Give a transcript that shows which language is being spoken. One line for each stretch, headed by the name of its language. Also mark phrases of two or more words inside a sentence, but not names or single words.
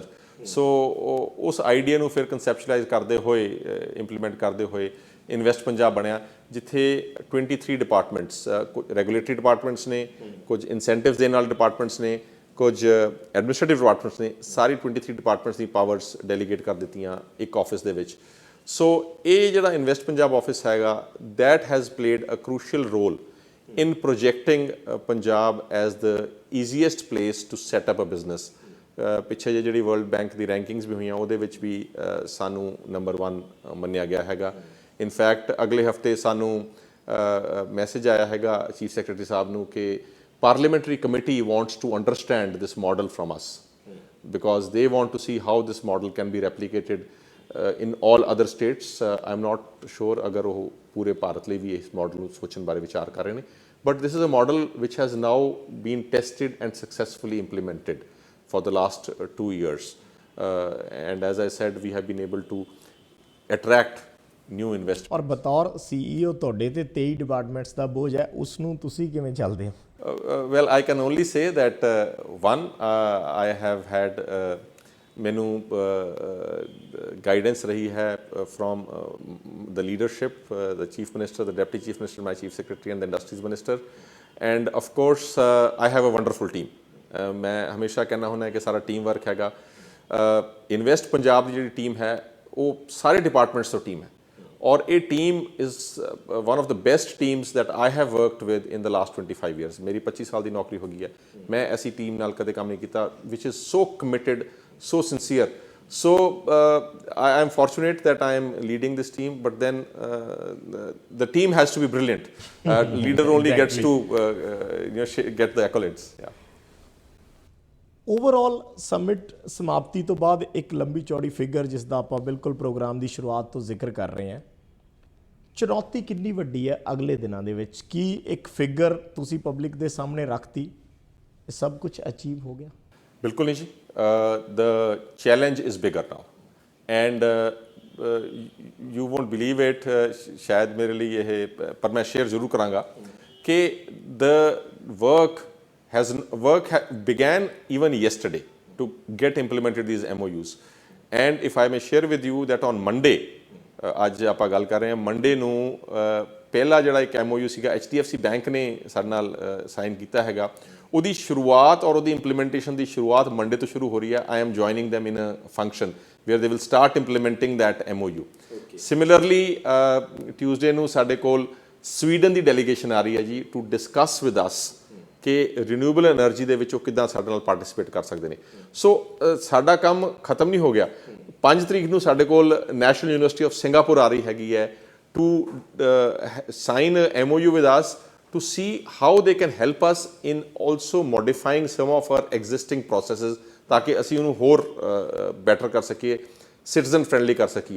Punjabi: ਸੋ ਉਸ ਆਈਡੀਆ ਨੂੰ ਫਿਰ ਕਨਸੈਪਚੁਅਲਾਈਜ਼ ਕਰਦੇ ਹੋਏ, ਇੰਪਲੀਮੈਂਟ ਕਰਦੇ ਹੋਏ ਇਨਵੈਸਟ ਪੰਜਾਬ ਬਣਿਆ, ਜਿੱਥੇ 23 ਡਿਪਾਰਟਮੈਂਟਸ,
English: regulatory departments
Punjabi: ਨੇ, ਕੁਝ ਇਨਸੈਂਟਿਵਸ ਦੇਣ ਵਾਲੇ ਡਿਪਾਰਟਮੈਂਟਸ ਨੇ, ਕੁਝ
English: administrative departments
Punjabi: ਨੇ, ਸਾਰੀ 23 ਡਿਪਾਰਟਮੈਂਟਸ ਦੀ
English: powers delegate
Punjabi: ਕਰ ਦਿੱਤੀਆਂ ਇੱਕ ਆਫਿਸ ਦੇ ਵਿੱਚ। ਸੋ ਇਹ ਜਿਹੜਾ ਇਨਵੈਸਟ ਪੰਜਾਬ ਆਫਿਸ ਹੈਗਾ,
English: that has played a crucial role in projecting Punjab as the easiest place to set up a business।
Punjabi: ਪਿੱਛੇ ਜਿਹੜੀ ਵਰਲਡ ਬੈਂਕ ਦੀ ਰੈਂਕਿੰਗਸ ਵੀ ਹੋਈਆਂ ਉਹਦੇ ਵਿੱਚ ਵੀ ਸਾਨੂੰ ਨੰਬਰ 1 ਮੰਨਿਆ ਗਿਆ ਹੈਗਾ। ਇਨਫੈਕਟ ਅਗਲੇ ਹਫਤੇ ਸਾਨੂੰ ਮੈਸੇਜ ਆਇਆ ਹੈਗਾ ਚੀਫ ਸੈਕਟਰੀ ਸਾਹਿਬ ਨੂੰ ਕਿ
English: parliamentary committee wants to understand this model from us because they want to see how this model can be replicated in all other states। I'm not sure
Punjabi: ਅਗਰ ਉਹ ਪੂਰੇ ਭਾਰਤ ਲਈ ਵੀ ਇਸ ਮਾਡਲ ਨੂੰ ਸੋਚਣ ਬਾਰੇ ਵਿਚਾਰ ਕਰ ਰਹੇ ਨੇ,
English: but this is a model which has now been tested and successfully implemented for the last 2 years। And as I said, we have been able to attract new investment।
Punjabi: ਔਰ ਬਤੌਰ CEO ਤੁਹਾਡੇ ਤੇ 23 ਡਿਪਾਰਟਮੈਂਟਸ ਦਾ ਬੋਝ ਹੈ, ਉਸ ਨੂੰ ਤੁਸੀਂ ਕਿਵੇਂ ਚੱਲਦੇ ਹੋ?
English: Well, I can only say that one, I have had
Punjabi: ਮੈਨੂੰ ਗਾਈਡੈਂਸ ਰਹੀ ਹੈ
English: from the leadership, the chief minister, the deputy chief minister, my chief secretary and the industries minister, and of course I have a wonderful team.
Punjabi: ਮੈਂ ਹਮੇਸ਼ਾ ਕਹਿੰਦਾ ਹੁੰਦਾ ਕਿ ਸਾਰਾ
English: team work
Punjabi: ਹੈਗਾ। ਇਨਵੈਸਟ ਪੰਜਾਬ ਦੀ ਜਿਹੜੀ ਟੀਮ ਹੈ ਉਹ ਸਾਰੇ ਡਿਪਾਰਟਮੈਂਟਸ ਤੋਂ ਟੀਮ ਹੈ ਔਰ ਇਹ
English: team is one of the best teams that I have worked with in the last 25 years.
Punjabi: ਮੇਰੀ 25 ਸਾਲ ਦੀ ਨੌਕਰੀ ਹੋ ਗਈ ਹੈ, ਮੈਂ ਐਸੀ ਟੀਮ ਨਾਲ ਕਦੇ ਕੰਮ ਨਹੀਂ ਕੀਤਾ
English: which is so committed, so sincere। So I am fortunate that I am leading this team, but then the team has to be brilliant। Leader only gets to get the accolades। Yeah। overall summit
Punjabi: ਸਮਾਪਤੀ ਤੋਂ ਬਾਅਦ ਇੱਕ ਲੰਬੀ ਚੌੜੀ ਫਿਗਰ ਜਿਸ ਦਾ ਆਪਾਂ ਬਿਲਕੁਲ ਪ੍ਰੋਗਰਾਮ ਦੀ ਸ਼ੁਰੂਆਤ ਤੋਂ ਜ਼ਿਕਰ ਕਰ ਰਹੇ ਹਾਂ, ਚੁਣੌਤੀ ਕਿੰਨੀ ਵੱਡੀ ਹੈ ਅਗਲੇ ਦਿਨਾਂ ਦੇ ਵਿੱਚ? ਕੀ ਇੱਕ ਫਿਗਰ ਤੁਸੀਂ ਪਬਲਿਕ ਦੇ ਸਾਹਮਣੇ ਰੱਖਤੀ, ਇਹ ਸਭ ਕੁਝ ਅਚੀਵ ਹੋ ਗਿਆ? ਬਿਲਕੁਲ ਨਹੀਂ ਜੀ।
English: the challenge is bigger now and you won't believe it.
Punjabi: ਸ਼ਾਇਦ ਮੇਰੇ ਲਈ ਇਹ, ਪਰ ਮੈਂ ਸ਼ੇਅਰ ਜ਼ਰੂਰ ਕਰਾਂਗਾ ਕਿ
English: the work began even yesterday to get implemented these MOUs. and if I may share with you that on Monday,
Punjabi: ਅੱਜ ਆਪਾਂ ਗੱਲ ਕਰ ਰਹੇ ਹਾਂ, ਮੰਡੇ ਨੂੰ ਪਹਿਲਾ ਜਿਹੜਾ ਇੱਕ MOU ਸੀਗਾ HDFC ਬੈਂਕ ਨੇ ਸਾਡੇ ਨਾਲ ਸਾਈਨ ਕੀਤਾ ਹੈਗਾ, ਉਹਦੀ ਸ਼ੁਰੂਆਤ ਔਰ ਉਹਦੀ ਇੰਪਲੀਮੈਂਟੇਸ਼ਨ ਦੀ ਸ਼ੁਰੂਆਤ ਮੰਡੇ ਤੋਂ ਸ਼ੁਰੂ ਹੋ ਰਹੀ ਹੈ।
English: I am joining them in a function where they will start implementing that MOU.
Punjabi: Similarly, Tuesday ਨੂੰ ਸਾਡੇ ਕੋਲ ਸਵੀਡਨ ਦੀ ਡੈਲੀਗੇਸ਼ਨ ਆ ਰਹੀ ਹੈ ਜੀ
English: to discuss with us
Punjabi: ਕਿ
English: renewable energy
Punjabi: ਦੇ ਵਿੱਚ ਉਹ ਕਿੱਦਾਂ ਸਾਡੇ ਨਾਲ ਪਾਰਟਿਸਿਪੇਟ ਕਰ ਸਕਦੇ ਨੇ। ਸੋ ਸਾਡਾ ਕੰਮ ਖਤਮ ਨਹੀਂ ਹੋ ਗਿਆ। 5 ਤਰੀਕ ਨੂੰ ਸਾਡੇ ਕੋਲ ਨੈਸ਼ਨਲ ਯੂਨੀਵਰਸਿਟੀ ਆਫ ਸਿੰਗਾਪੁਰ ਆ ਰਹੀ ਹੈਗੀ ਹੈ
English: to sign MOU with us to see how they can help us in also modifying some of our existing processes
Punjabi: ਤਾਂ ਕਿ ਅਸੀਂ ਉਹਨੂੰ ਹੋਰ better ਕਰ ਸਕੀਏ,
English: citizen friendly
Punjabi: ਕਰ ਸਕੀਏ।